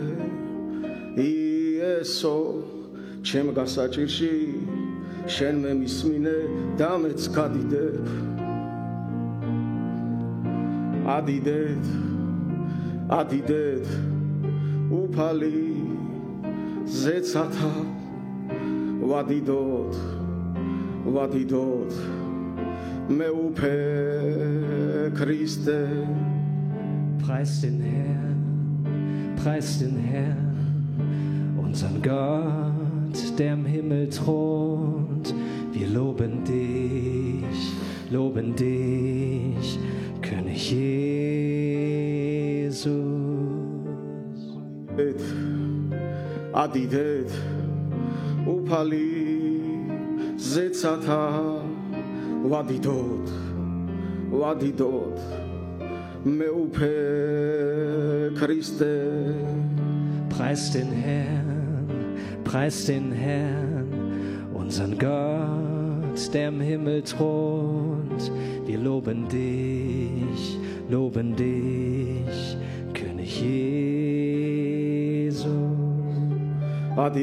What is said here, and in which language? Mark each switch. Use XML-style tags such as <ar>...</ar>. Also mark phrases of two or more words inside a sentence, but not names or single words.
<ka>იესო ჩემ გასაჭირში შენ მე მისმინე და მეც გადიდებ ადიდეთ უფალი ზეცათა ვადიდოთ მე უფე ქრისტე</ka> <de>Preis den Herrn, unseren Gott, der im Himmel thront. Wir loben dich, König Jesus.</de> <ka>ადიდეთ უფალი ზეცათა ვადიდოთ. მე უფე ქრისტე.</ka> <de>Preis den Herrn, unseren Gott, der im Himmel thront. Wir loben dich, König Jesus.</de>